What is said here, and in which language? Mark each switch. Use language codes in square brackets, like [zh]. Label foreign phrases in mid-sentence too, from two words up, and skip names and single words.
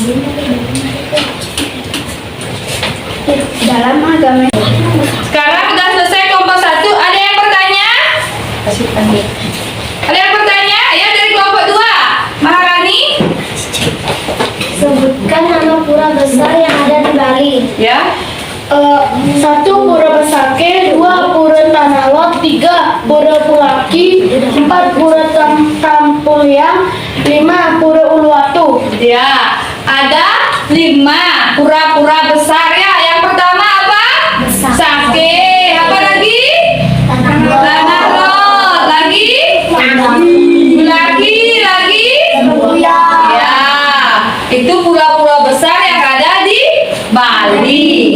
[id] Dalam agama Sekarang udah selesai kelompok 1. Ada yang bertanya? Ada yang bertanya? Ya, dari kelompok 2. Maharani? sebutkan nama pura besar yang ada di Bali. Ya. 1 Pura Besake, 2 Pura Tanah Lot, 3 Pura Pulaki, 4 Pura Tampuliang, 5 Pura Uluwatu. Ya, ada 5 pura-pura besar ya. Yang pertama apa? Besar. Sake. Apa lagi? Tanah Lot. Lagi? Lagi. Ya, itu pura-pura besar yang ada di Bali.